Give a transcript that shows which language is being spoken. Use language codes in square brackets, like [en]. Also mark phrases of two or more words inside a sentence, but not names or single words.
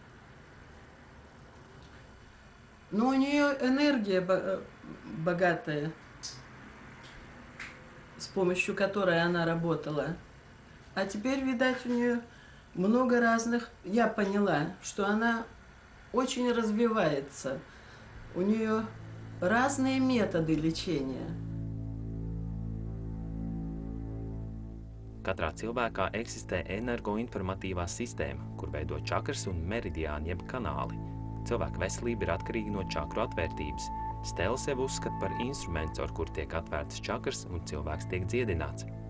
[ru] Но у нее энергия богатая, с помощью которой она работала. А теперь, видать, у нее много разных... Я поняла, что она очень развивается. У нее разные методы лечения. [lv] Katrā cilvēkā eksistē energoinformatīvā sistēma, kur veido čakras un meridiāni jeb kanāli. Cilvēka veselība ir atkarīga no čakru atvērtības. Stela sev uzskata par instrumentu, ar kur tiek atvērtas čakras un cilvēks tiek dziedināts.